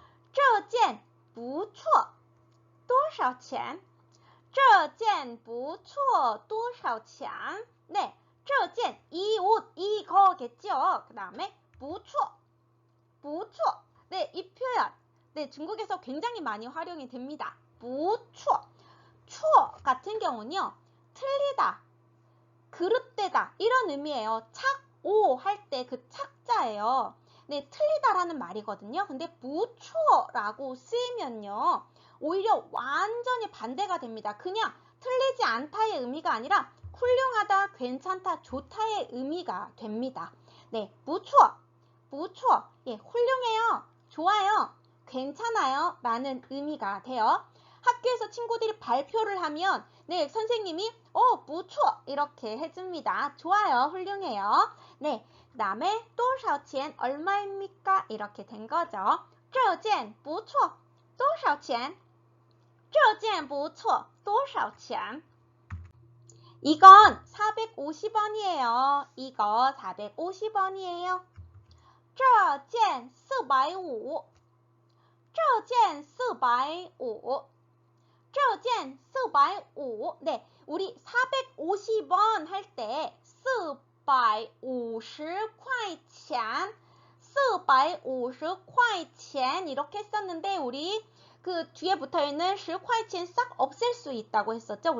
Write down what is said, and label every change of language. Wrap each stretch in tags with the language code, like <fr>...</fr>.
<zh>这件不错多少钱这件不错多少钱 네, 这件</zh> <ko>이 옷, 이거겠죠. 그 다음에 不错 네, 이 표현 네, 중국에서 굉장히 많이 활용이 됩니다. 不错 추어 같은 경우는요, 틀리다, 그릇되다 이런 의미예요. 착오 할 때 그 착자예요. 네, 틀리다라는 말이거든요. 근데 부추어라고 쓰이면요, 오히려 완전히 반대가 됩니다. 그냥 틀리지 않다의 의미가 아니라 훌륭하다, 괜찮다, 좋다의 의미가 됩니다. 네, 부추어, 예, 훌륭해요, 좋아요, 괜찮아요 라는 의미가 돼요. 학교에서 친구들이 발표를 하면 네, 선생님이 부추어 이렇게 해줍니다. 좋아요, 훌륭해요. 네, 그 다음에 多少钱 얼마입니까? 이렇게 된 거죠.</ko> <zh>这件不错多少钱这件不错多少钱</zh> <ko>이건 450원이에요. 이거 450원이에요.</ko> <zh>这件450这件450这件450</zh> <ko>네, 우리 450원 할 때 450块钱 450块钱 이렇게 했었는데 우리 그 뒤에 붙어있는 10块钱싹 없앨 수 있다고 했었죠.</ko>